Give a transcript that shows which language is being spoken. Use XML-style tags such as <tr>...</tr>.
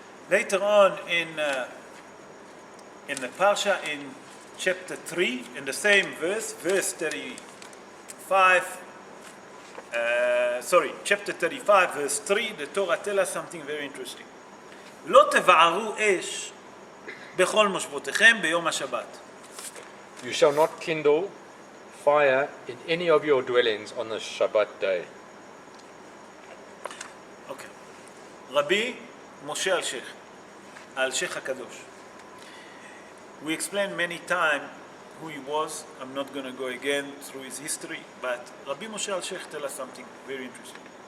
<en>Later on in the Parsha, in chapter 3, in the same verse 35, chapter 35, verse 3, the Torah tells us something very interesting.</en> <he>לא תבערו אש בכל מושבותיכם ביום השבת.</he> <en>You shall not kindle fire in any of your dwellings on the Shabbat day.</en> <he>Okay. רבי משה אלשיך הקדוש.</he> <en>We explained many times who he was. I'm not going to go again through his history, but Rabbi Moshe Alshech tells us something very interesting.</en>